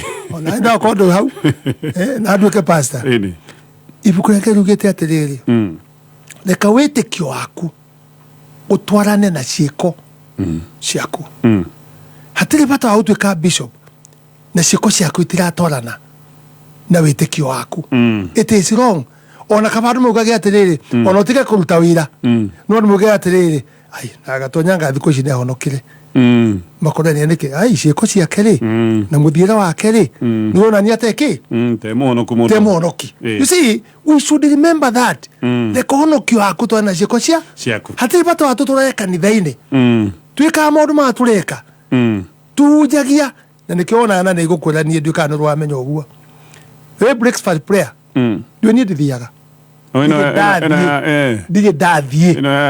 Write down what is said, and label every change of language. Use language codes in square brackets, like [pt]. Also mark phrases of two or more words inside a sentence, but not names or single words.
[ki] ona nda kondo hau na nduĩke pastor ibuku rĩa Ngai riugĩte atĩrĩrĩ reka wĩtĩkio waku ũtwarane na ciĩko ciaku hatirĩ bata wa gũtuĩka bishop na ciĩko ciaku itiratwarana na wĩtĩkio waku [en] it is wrong [ki] ona kaba andũ maugage atĩrĩrĩ ona ũtige kũruta wĩra no andũ maugage atĩrĩrĩ ai na Gatonya thikũ ici nĩahonokire makorania nĩkĩ ai ciĩko ciake rĩ na mũthiĩre wake rĩ nĩwonania atĩ te mũhonoki [en] you see we should remember that the [ki] kũhonokio waku twana ciĩko ciaku hatirĩ bata wa tũtũre kanitha-inĩ twĩkaga maũndũ maya tũreka tuhunjagia na nĩkĩo wonaga na nĩgũkwĩra niĩ nduĩkaga nĩ rwamenya ũguo [en] breakfast prayer [ki] ndiũ niĩ ndithiaga ndirĩ ndathiĩ